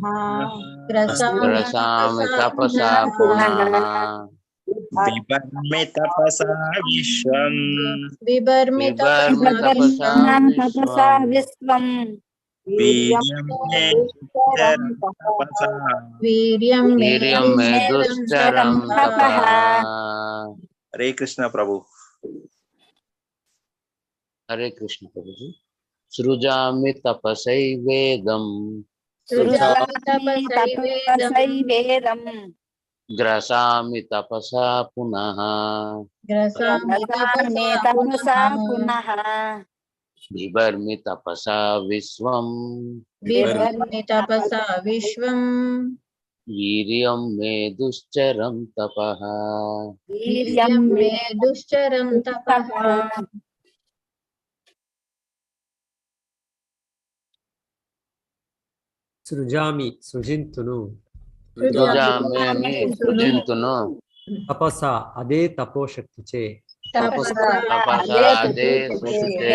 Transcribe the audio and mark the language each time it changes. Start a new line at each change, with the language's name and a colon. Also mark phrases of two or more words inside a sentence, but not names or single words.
Sanskrit: ग्रसामि तपसा पुनः बिभर्मि तपसा विश्वम् बिभर्मि तपसा विश्वम् वीर्यं मे दुश्चरं तपसा वीर्यं मे दुश्चरं तपः
Hindi: हरे कृष्ण प्रभु हरे कृष्ण प्रभु जी
Sanskrit: सृजामि तपसैवेदम् सृजामि तपसैवेदम् ग्रसामि तपसा पुनः ग्रसामि तपसा पुनः बिभर्मि तपसा विश्वम् बिभर्मि तपसा विश्वम् वीर्यं मे दुश्चरं तपः वीर्यं मे दुश्चरं तपः
Telugu: సృజామి సృజింతును సృజామి సృజింతును తపస అదే తపోశక్తిచే తపసా అదే సృష్టిచే